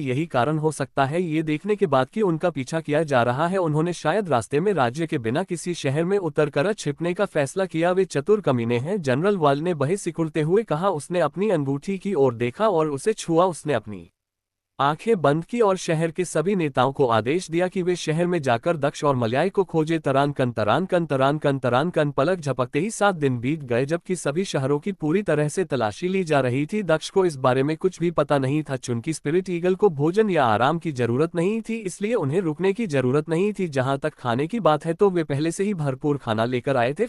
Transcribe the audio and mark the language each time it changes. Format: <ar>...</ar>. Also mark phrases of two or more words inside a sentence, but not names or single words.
<hi>यही कारण हो सकता है ये देखने के बाद कि उनका पीछा किया जा रहा है, उन्होंने शायद रास्ते में राज्य के बिना किसी शहर में उतरकर छिपने का फैसला किया। वे चतुर कमीने हैं, जनरल वाल ने बहे सिकुड़ते हुए कहा। उसने अपनी अंगूठी की ओर देखा और उसे छुआ। उसने अपनी आंखें बंद की और शहर के सभी नेताओं को आदेश दिया कि वे शहर में जाकर दक्ष और मलयाई को खोजे। तरान कन तरान कन तरान कन तरान कन। पलक झपकते ही 7 दिन बीत गए, जबकि सभी शहरों की पूरी तरह से तलाशी ली जा रही थी। दक्ष को इस बारे में कुछ भी पता नहीं था। चूंकि स्पिरिट ईगल को भोजन या आराम की जरूरत नहीं थी, इसलिए उन्हें रुकने की जरूरत नहीं थी। जहां तक खाने की बात है तो वे पहले से ही भरपूर खाना लेकर आए थे।</hi>